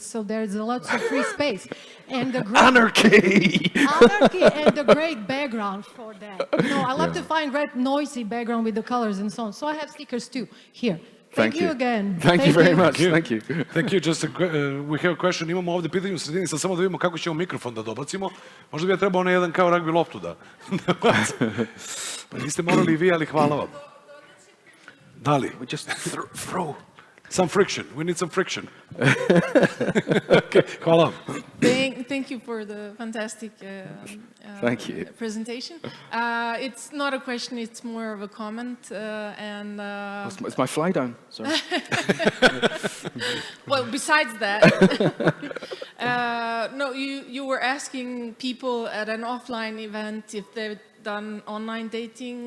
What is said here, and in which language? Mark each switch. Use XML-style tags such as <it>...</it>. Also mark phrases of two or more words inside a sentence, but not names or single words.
<en>So there's lots of free space, and the anarchy! anarchy and the great background for that. You know, I love to find red noisy background with the colors and so on. So I have stickers too. Here. Thank you again. Thank you very much. Thank you. Thank you. Just we have a question.</en> <bs>Imamo ovdje pitanje u sredini, sad samo da vidimo kako ćemo mikrofon da dobacimo. Možda bi ja trebao onaj jedan kao rugby loptu da... Pa niste morali i vi, ali hvala vam. Da li?</bs> <en>We just throw. Some friction. We need some friction.</en> <bs>Okay. Hvala vam.</bs> <en>Thank you for the fantastic Thank you. presentation. It's not a question, it's more of a comment. It's my fly down. Sorry. Well, besides that, no, you were asking people at an offline event if they've done online dating.</en>